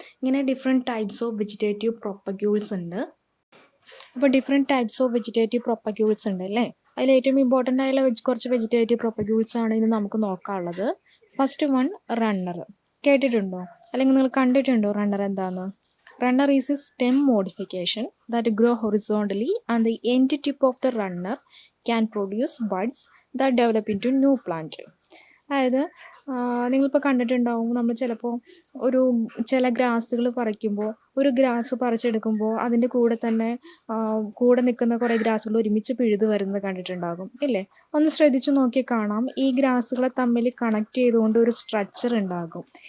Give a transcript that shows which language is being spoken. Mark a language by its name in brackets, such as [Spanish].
[Malayalam] ഇങ്ങനെ different types of vegetative propagules ഉണ്ട്. അപ്പോൾ different types of vegetative propagules ഉണ്ട് അല്ലേ? അതിൽ ഏറ്റവും ഇമ്പോർട്ടൻ്റ് ആയുള്ള കുറച്ച് വെജിറ്റേറ്റീവ് പ്രൊപ്പഗ്യൂൾസ് ആണ് ഇന്ന് നമുക്ക് നോക്കാനുള്ളത്. First one, runner. കേട്ടിട്ടുണ്ടോ അല്ലെങ്കിൽ നിങ്ങൾ കണ്ടിട്ടുണ്ടോ റണ്ണർ എന്താണെന്ന്? [English] Runner is a stem modification that grow horizontally and the end tip of the runner can produce buds that develop into new plant. [Malayalam] അതായത് നിങ്ങളിപ്പോൾ കണ്ടിട്ടുണ്ടാവും, നമ്മൾ ചിലപ്പോൾ ചില ഗ്രാസുകൾ പറിക്കുമ്പോൾ, ഒരു ഗ്രാസ് പറിച്ചെടുക്കുമ്പോൾ അതിൻ്റെ കൂടെ തന്നെ കൂടെ നിൽക്കുന്ന കുറേ ഗ്രാസുകൾ ഒരുമിച്ച് പിഴുത് വരുന്നത് കണ്ടിട്ടുണ്ടാകും ഇല്ലേ? ഒന്ന് ശ്രദ്ധിച്ച് നോക്കി കാണാം, ഈ ഗ്രാസുകളെ തമ്മിൽ കണക്ട് ചെയ്തുകൊണ്ട് ഒരു സ്ട്രക്ചർ ഉണ്ടാകും.